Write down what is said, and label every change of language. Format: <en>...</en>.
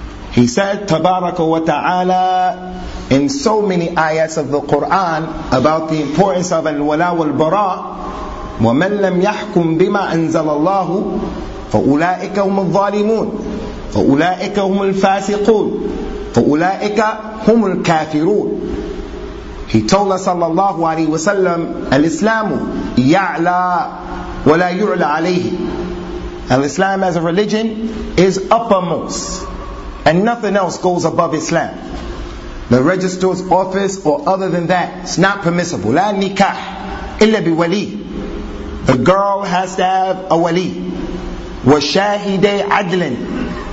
<en>He said,</en> <ar>تَبَارَكَ وَتَعَالَى,</ar> <en>in so many ayats of the Quran about the importance of al-wala wal-bara,</en> <ar>وَمَنْ لَمْ يَحْكُمْ بِمَا أَنْزَلَ اللَّهُ فَأُولَٰئِكَ هُمُ الظَّالِمُونَ فَأُولَٰئِكَ هُمُ الْفَاسِقُونَ. فأولئك هم الكافرون.</ar> <en>He told us</en> <ar>صلى الله عليه وسلم الإسلام يعلى ولا يعلى عليه.</ar> <en>Islam as a religion is uppermost and nothing else goes above Islam. The register's office or other than that, it's not permissible.</en> <ar>لا نكاح إلا بولي.</ar> <en>The girl has to have a wali.</en> <ar>وَشَاهِدَي عَدْلٍ.</ar>